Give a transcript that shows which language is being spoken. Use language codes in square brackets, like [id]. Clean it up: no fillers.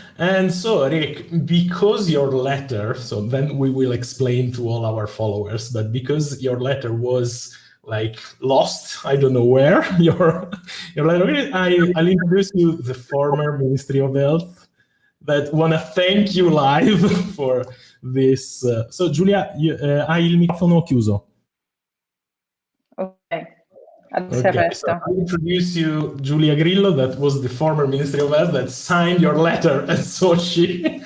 [en] And so, Rick, because your letter, so then we will explain to all our followers, but because your letter was like lost, I don't know where, your letter, I'll introduce you the former Ministry of Health that want to thank you live for this. [it] So, Giulia, hai il microfono chiuso. Ok, adesso Okay, il so resto. [en] I introduce you Giulia Grillo, that was the former Ministry of Health that signed your letter, and so she